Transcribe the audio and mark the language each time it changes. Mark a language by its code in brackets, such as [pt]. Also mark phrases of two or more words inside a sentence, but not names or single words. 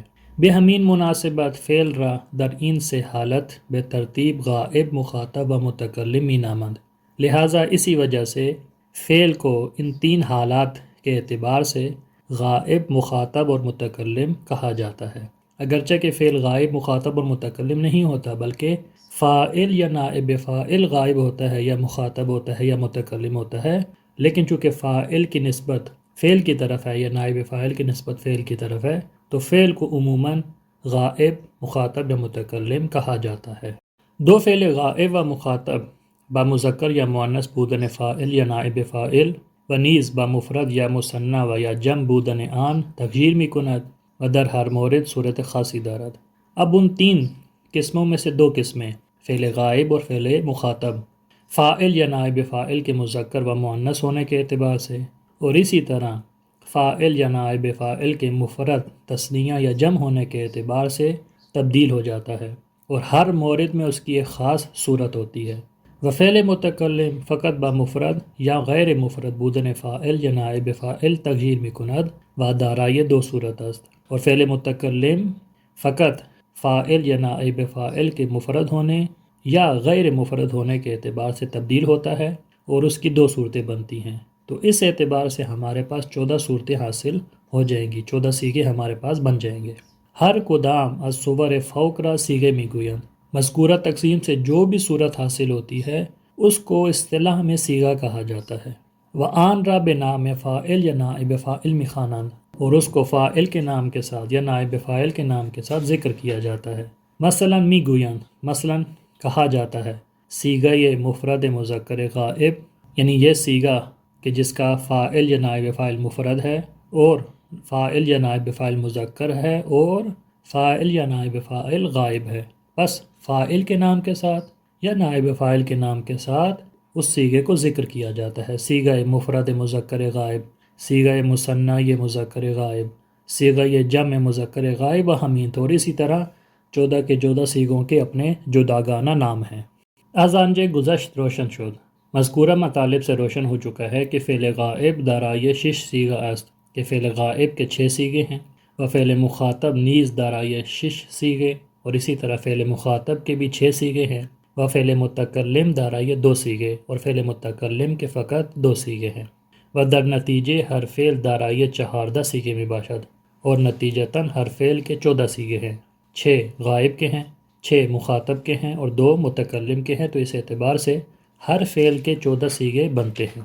[fa] بے ہمین مناسبت فعل را در این سے حالت بے ترتیب غائب، مخاطب و متکلم می نامند، [ur] لہٰذا اسی وجہ سے فعل کو ان 3 حالات کے اعتبار سے غائب، مخاطب اور متکلم کہا جاتا ہے، اگرچہ کہ فعل غائب، مخاطب اور متکلم نہیں ہوتا، بلکہ فاعل یا نائب فاعل غائب ہوتا ہے یا مخاطب ہوتا ہے یا متکلم ہوتا ہے، لیکن چونکہ فاعل کی نسبت فعل کی طرف ہے یا نائب فاعل کی نسبت فعل کی طرف ہے، تو فعل کو عموماً غائب، مخاطب یا متکلم کہا جاتا ہے۔ [fa] 2 فعل غائب و مخاطب با مذکر یا مؤنث بودن فاعل یا نائب فاعل و نیز با مفرد یا مثنی و یا جمع بودن آن تغییر می کند و در ہر مورد صورت خاصی دارد۔ [ur] اب ان 3 قسموں میں سے 2 قسمیں، فعل غائب اور فعل مخاطب، فاعل یا نائب فاعل کے مذکر و مؤنث ہونے کے اعتبار سے، اور اسی طرح فاعل یا نائب فاعل کے مفرد، تثنیہ یا جمع ہونے کے اعتبار سے تبدیل ہو جاتا ہے، اور ہر مورد میں اس کی ایک خاص صورت ہوتی ہے۔ [fa] وفعل متکلم فقط با مفرد یا غیر مفرد بودن فاعل یا نائب فاعل تغییر می کند و دارای 2 صورت است، [ur] اور فعل متکلم فقط فاعل یا نائب فاعل کے مفرد ہونے یا غیر مفرد ہونے کے اعتبار سے تبدیل ہوتا ہے، اور اس کی 2 صورتیں بنتی ہیں، تو اس اعتبار سے ہمارے پاس 14 صورتیں حاصل ہو جائیں گی، 14 صیغے ہمارے پاس بن جائیں گے۔ [fa] ہر کدام از صور فوق را صیغے می گویند، [ur] مذکورہ تقسیم سے جو بھی صورت حاصل ہوتی ہے اس کو اصطلاح میں صیغہ کہا جاتا ہے۔ [fa] و آن را بے نام فاعل یا نائب فاعل می خوانند، [ur] اور اس کو فاعل کے نام کے ساتھ یا نائب فاعل کے نام کے ساتھ ذکر کیا جاتا ہے۔ [fa] مثلا می گویند، [ur] مثلا کہا جاتا ہے، صیغہ مفرد مذکر غائب، یعنی یہ صیغہ کہ جس کا فاعل یا نائب فاعل مفرد ہے اور فاعل یا نائب فاعل مذکر ہے اور فاعل یا نائب فاعل غائب ہے، بس فاعل کے نام کے ساتھ یا نائب فاعل کے نام کے ساتھ اس صیغے کو ذکر کیا جاتا ہے۔ صیغہ مفرد مذکر غائب، صیغہ مثنی مذکر غائب، صیغہ جمع مذکر غائب و حمید، اور اسی طرح 14 کے 14 صیغوں کے اپنے جداگانہ نام ہیں۔ [fa] از آنچه گذشت روشن شد، [ur] مذکورہ مطالب سے روشن ہو چکا ہے کہ [fa] فعل غائب دارای 6 صیغہ است، [ur] کہ فعل غائب کے 6 صیغے ہیں، [fa] و فعل مخاطب نیز دارای 6 صیغے، [ur] اور اسی طرح فعل مخاطب کے بھی 6 صیغے ہیں، [fa] و فعل متکلم دارای 2 صیغے، [ur] اور فعل متکلم کے فقط 2 صیغے ہیں، [fa] و در نتیجے ہر فعل دارای 14 صیغے میں باشد، [ur] اور نتیجتاً ہر فعل کے 14 صیغے ہیں، 6 غائب کے ہیں، 6 مخاطب کے ہیں اور 2 متکلم کے ہیں، تو اس اعتبار سے ہر فعل کے 14 صیغے بنتے ہیں۔